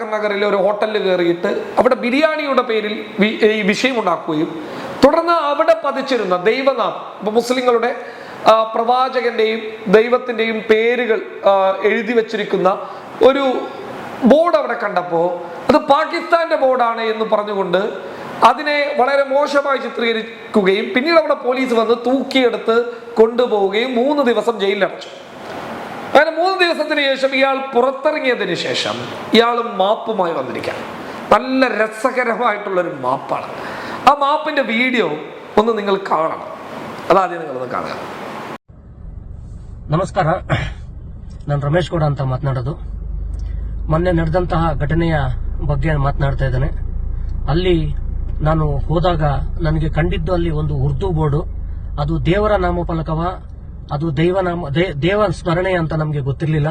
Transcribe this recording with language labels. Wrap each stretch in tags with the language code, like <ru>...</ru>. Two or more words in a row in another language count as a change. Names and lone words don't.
<ml>നഗറിലെ ഒരു ഹോട്ടലിൽ കയറിയിട്ട് അവിടെ ബിരിയാണിയുടെ പേരിൽ ഈ വിഷയമുണ്ടാക്കുകയും തുടർന്ന് അവിടെ പതിച്ചിരുന്ന ദൈവനാമം, ഇപ്പൊ മുസ്ലിങ്ങളുടെ പ്രവാചകന്റെയും ദൈവത്തിന്റെയും പേരുകൾ എഴുതി വെച്ചിരിക്കുന്ന ഒരു ബോർഡ് അവിടെ കണ്ടപ്പോൾ അത് പാകിസ്ഥാന്റെ ബോർഡാണ് എന്ന് പറഞ്ഞുകൊണ്ട് അതിനെ വളരെ മോശമായി ചിത്രീകരിക്കുകയും പിന്നീട് അവിടെ പോലീസ് വന്ന് തൂക്കിയെടുത്ത് കൊണ്ടുപോവുകയും 3 ദിവസം ജയിലിലടച്ചു. അങ്ങനെ 3 ദിവസത്തിന് ശേഷം ഇയാൾ പുറത്തിറങ്ങിയതിന് ശേഷം ഇയാൾ മാപ്പുമായി വന്നിരിക്കുകയാണ്. നല്ല രസകരമായിട്ടുള്ളൊരു മാപ്പാണ്. ആ മാപ്പിന്റെ വീഡിയോ ഒന്ന് നിങ്ങൾ കാണണം.</ml> <kn>ಅದಾದ್ಮೇಲೆ ನಿങ്ങളೊಂದು ಕಾಣ. ನಮಸ್ಕಾರ, ನಾನು ರಮೇಶ್ ಗೌಡ ಅಂತ ಮಾತನಾಡೋದು. ಮೊನ್ನೆ ನಡೆದಂತಹ ಘಟನೆಯ ಬಗ್ಗೆ ಮಾತನಾಡ್ತಾ ಇದ್ದೇನೆ. ಅಲ್ಲಿ ನಾನು ಹೋದಾಗ ನನಗೆ ಕಂಡಿದ್ದು ಅಲ್ಲಿ ಒಂದು ಉರ್ದು ಬೋರ್ಡು, ಅದು ದೇವರ ನಾಮಫಲಕವ, ಅದು ದೇವ ಸ್ಮರಣೆ ಅಂತ ನಮಗೆ ಗೊತ್ತಿರಲಿಲ್ಲ.</kn>